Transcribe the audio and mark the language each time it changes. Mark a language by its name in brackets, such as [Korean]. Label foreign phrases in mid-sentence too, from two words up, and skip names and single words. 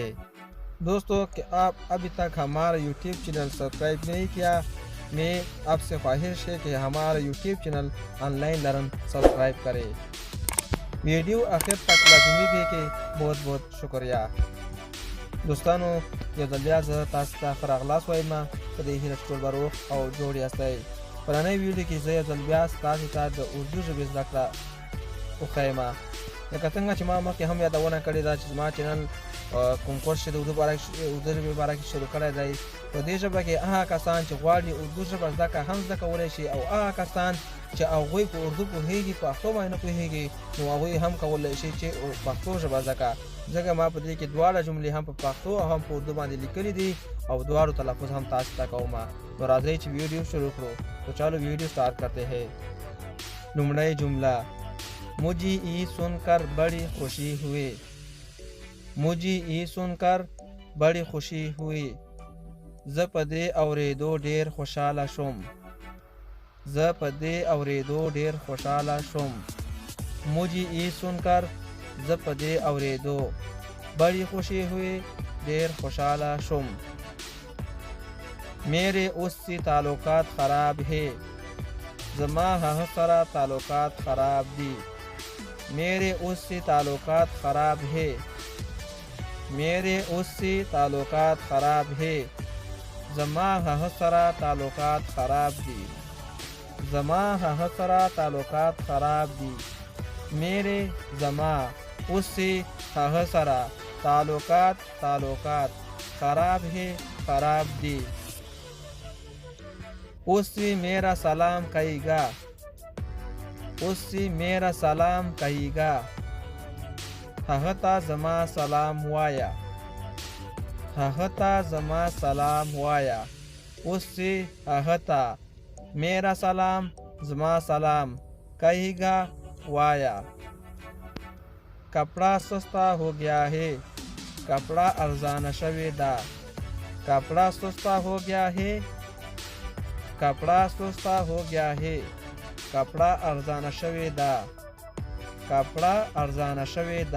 [Urdu] دوستو، کہ آپ ابھی تک ہمارا [English] YouTube channel subscribe [Urdu] نہیں کیا، میں آپ سے خواہش ہے کہ ہمارا [English] YouTube channel Online Learn subscribe [Urdu] کریں. ویڈیو آخر تک لازمی دیکھیں. بہت بہت شکریہ دوستانو. [Pashto] یو ځل بیا زه تاسو ته ښه راغلاست وایم په دې هیله چې ټول به روغ او جوړ یاستئ. په نننۍ ویډیو کې زه یو ځل بیا تاسو ته د اردو ژبې زده کړه وښیم. لکه څنګه چې ما مخکې هم یادونه کړې ده چې زما چینل کوم کورس چې د اردو ژبې باره کې شروع کړی دی. په دې ژبه کې هغه کسان چې غواړي اردو ژبه زده کړه هم زده کولی شي، او هغه کسان چې هغوی په اردو پوهېږي پښتو باندې نه پوهېږي نو هغوی هم کولی شي چې پښتو ژبه زده کړه. ځکه ما په دې کې دواړه جملې هم په پښتو او هم په اردو باندې لیکلي دي او دواړو تلفظ هم تاسو ته کوم. نو راځئ چې ویډیو شروع کړو. [Urdu] تو چلو ویډیو اسٹارٹ کرتے ہیں. [Pashto] لومړی جمله: [Urdu] مجھے یہ سن کر بڑی خوشی ہوئی. مجھے یہ سن کر بڑی خوشی ہوئی. [Pashto] زه په دې اورېدو ډېر خوشحاله شوم. زه په دې اورېدو ډېر خوشحاله شوم. [Urdu] مجھے یہ سن کر [Pashto] زه په دې اورېدو [Urdu] بڑی خوشی ہوئی [Pashto] ډېر خوشحاله شوم. [Urdu] میرے اس سے تعلقات خراب ہے. [Pashto] زما هغه سره تعلقات خراب دي. [Urdu] میرے اس سے تعلقات خراب ہے. میرے اس سے تعلقات خراب ہے. [Pashto] زما هغه سره تعلقات خراب دي. زما هغه سره تعلقات خراب دي. मेरे زما उससे هغه سره تعلقات خراب है خراب دي. [Urdu] اس سے میرا سلام کہیے گا. اس سے میرا سلام کہیے گا. [Pashto] هغه ته زما سلام وایا. هغه ته زما سلام وایا. उससे هغه ته [Urdu] میرا سلام [Pashto] زما سلام कहिएगा वाया. [Urdu] کپڑا سستا ہو گیا ہے. [Pashto] کپړه ارزانه شوې ده. [Urdu] کپڑا سستا ہو گیا ہے. کپڑا سستا ہو گیا ہے. [Pashto] کپړه ارزانه شوې ده. کپړه ارزانه شوې ده.